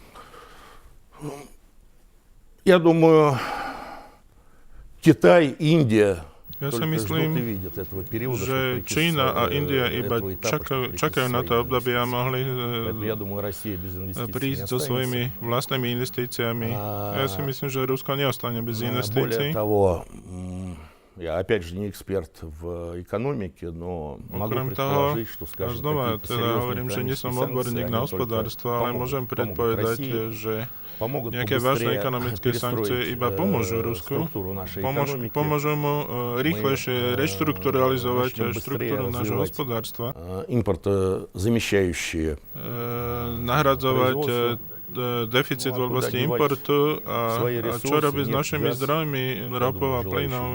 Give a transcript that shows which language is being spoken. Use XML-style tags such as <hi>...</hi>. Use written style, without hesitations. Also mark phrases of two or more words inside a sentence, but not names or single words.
<ru>Ja думаю, Китай, Индия.</ru> <sk>Ja si myslím, že Čína a India iba čakajú na to obdobie a mohli prísť so svojimi vlastnými investíciami. Ja si myslím, že Rusko neostane bez investícií.</sk> <ru>Я опять же не эксперт в экономике, но могу</ru> <sk>Okrem</sk> <ru>предположить, что,</ru> <sk>toho,</sk> <ru>скажем,</ru> <sk>znova teda hovorím, že nie som odborník na hospodárstvo, ale môžem predpovedať, že nejaké vážne ekonomické sankcie iba pomôžu Rusku, pomôžu mu rýchlejšie reštrukturalizovať štruktúru nášho hospodárstva, nahradzovať deficit v oblasti importu a čo robí s našimi zdrojmi ropou a plynou.</sk>